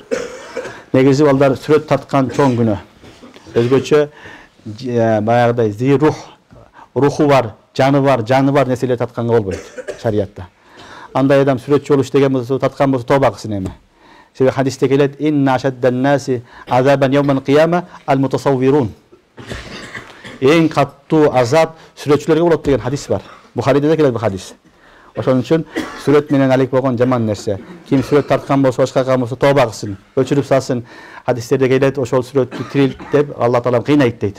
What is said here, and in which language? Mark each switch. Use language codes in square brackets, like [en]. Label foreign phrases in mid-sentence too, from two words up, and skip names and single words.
[ky] Негизи балдар сүрөт тарткан чоң күнөө. Өзгөчө баягыдай рух, руху бар, жаны бар нерселер тартканга болбойт шариятта. Андай адам сүрөтчү болуш деген болсо, тарткан болсо тоба кылсын эми. Себеби хадисте келет: [ar] "إن أشد الناس عذابا يوم القيامة المصورون." [ky] Эң каттуу азап сүрөтчүлөргө болот деген хадис бар. Бухариде да келет бул хадис. Ошон үчүн сүрөт менен алек болгон жаман нерсе. Ким сүрөт тарткан болсо, башка болсо тоба кылсын, өчүрүп салсын. Хадистерде келет, ошол сүрөттү тирилтип Алла Таала кыйнайт дейт.